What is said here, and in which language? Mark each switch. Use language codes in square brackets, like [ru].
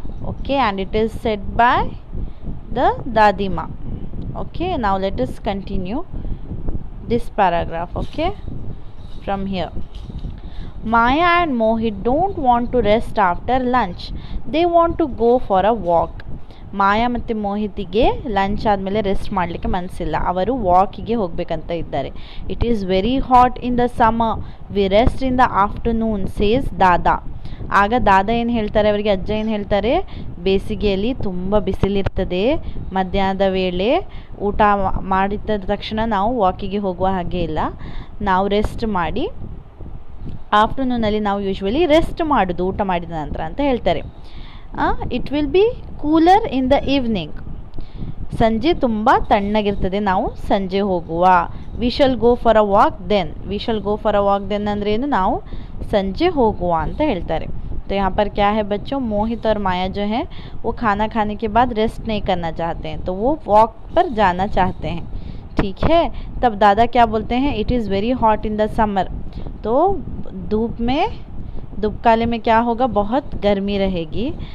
[en] Okay, and it is said by the Dadima. Okay, now let us continue this paragraph. Okay, from here. Maya and Mohit don't want to rest after lunch. They want to go for a walk. [kn] ಮಾಯಾ ಮತ್ತು ಮೋಹಿತಿಗೆ lunch ಆದಮೇಲೆ rest ಮಾಡಲಿಕ್ಕೆ ಮನಸ್ಸಿಲ್ಲ. ಅವರು ವಾಕಿಗೆ ಹೋಗಬೇಕಂತ ಇದ್ದಾರೆ. [en] It is very hot in the summer. We rest in the afternoon says dada. [kn] ಆಗ ದಾದಾ ಏನು ಹೇಳ್ತಾರೆ, ಅವರಿಗೆ ಅಜ್ಜ ಏನು ಹೇಳ್ತಾರೆ, ಬೇಸಿಗೆಯಲ್ಲಿ ತುಂಬ ಬಿಸಿಲಿರ್ತದೆ, ಮಧ್ಯಾಹ್ನದ ವೇಳೆ ಊಟ ಮಾಡಿದ ತಕ್ಷಣ ನಾವು ವಾಕಿಗೆ ಹೋಗುವ ಹಾಗೆ ಇಲ್ಲ, ನಾವು ರೆಸ್ಟ್ ಮಾಡಿ ಆಫ್ಟರ್ನೂನಲ್ಲಿ ನಾವು ಯೂಶ್ವಲಿ ರೆಸ್ಟ್ ಮಾಡೋದು ಊಟ ಮಾಡಿದ ನಂತರ ಅಂತ ಹೇಳ್ತಾರೆ. [en] It will be cooler in the evening. [kn] ಸಂಜೆ ತುಂಬ ತಣ್ಣಗಿರ್ತದೆ, ನಾವು ಸಂಜೆ ಹೋಗುವ. [en] We shall go for a walk then. We shall go for a walk then [kn] ಅಂದರೆ ಏನು, ನಾವು ಸಂಜೆ ಹೋಗುವ ಅಂತ ಹೇಳ್ತಾರೆ. [hi] तो यहाँ पर क्या है बच्चों, मोहित और माया जो है वो खाना खाने के बाद रेस्ट नहीं करना चाहते हैं, तो वो वॉक पर जाना चाहते हैं. ठीक है. तब दादा क्या बोलते हैं, [en] It is very hot in the summer. [hi] तो धूप काले में क्या होगा, बहुत गर्मी रहेगी.